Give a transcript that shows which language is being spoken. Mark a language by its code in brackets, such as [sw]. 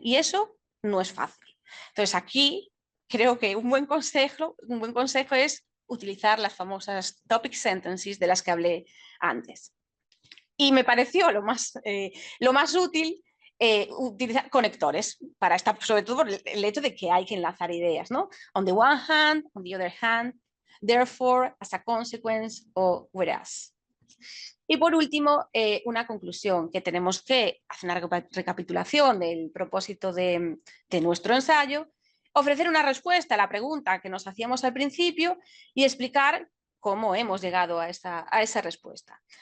[es] Y eso no es fácil. Entonces, aquí creo que un buen consejo es utilizar las famosas topic sentences de las que hablé antes. Y me pareció lo más útil utilizar conectores para esta, sobre todo por el hecho de que hay que enlazar ideas, ¿no? [en] On the one hand, on the other hand, therefore, as a consequence o whereas. [es] Y por último, una conclusión, que tenemos que hacer una recapitulación del propósito de nuestro ensayo, ofrecer una respuesta a la pregunta que nos hacíamos al principio y explicar cómo hemos llegado a esa respuesta.